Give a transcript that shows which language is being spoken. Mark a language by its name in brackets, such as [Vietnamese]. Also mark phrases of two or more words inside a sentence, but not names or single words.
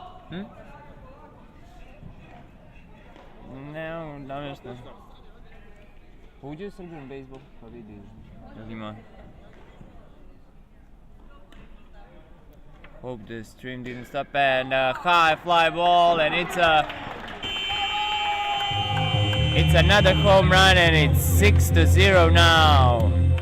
[Serbian] Hm? Ne, namješta. Uđe u Srbiju bejsbol, pa vidi. Jel ima? [English] Hope the stream didn't stop, and a high fly ball, and it's another home run, and it's 6-0 now.